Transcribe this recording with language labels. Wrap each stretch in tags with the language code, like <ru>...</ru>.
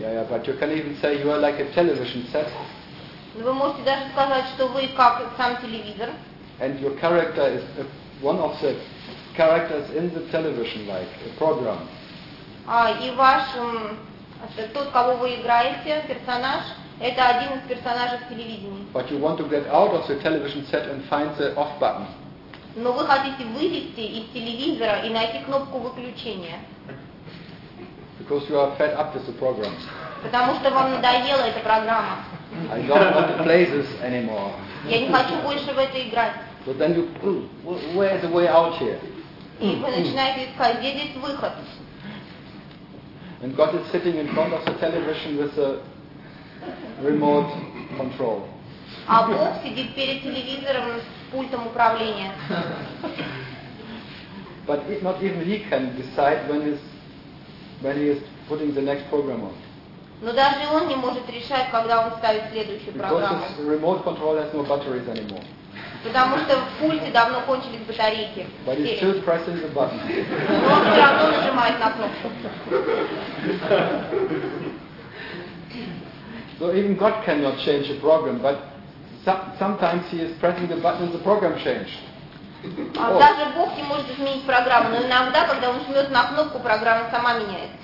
<en>Yeah, yeah, but you can even say you are like a television set.</en> <ru>Но вы можете даже сказать, что вы как сам телевизор.</ru> <en>And your character is one of the characters in the television, like a program.</en> <ru>И ваш тот, кого вы играете, персонаж, это один из персонажей в телевидении.</ru> <en>But you want to get out of the television set and find the off button.</en> <ru>Но вы хотите вылезти из телевизора и найти кнопку выключения.</ru> <en>Because you are fed up with the program.</en> <ru>Потому что вам надоела эта программа.</ru> <en>I don't want to play this anymore.</en> <ru>Я не хочу больше в это играть.</ru> <en>So then you, where is the way out here?</en> <ru>И вы начинаете искать, где здесь выход?</ru> <en>And God is sitting in front of the television with a remote control.</en> <ru>А Бог сидит перед телевизором с пультом управления.</ru> <en>But if not even he can decide when he is putting the next program on.</en> <ru>Но даже он не может решать, когда он ставит следующую</ru> <en>Because</en> <ru>программу.</ru> <en>Because the remote control has no batteries anymore.</en> <ru>Потому что в пульте давно кончились батарейки.</ru> <en>But he's still pressing the button.</en> <ru>Но он все равно нажимает на кнопку.</ru> <en>So even God cannot change a program, but sometimes he is pressing the button and the program changed.</en> <ru>Даже Бог не может изменить программу, но иногда, когда он жмет на кнопку, программа сама меняется.</ru>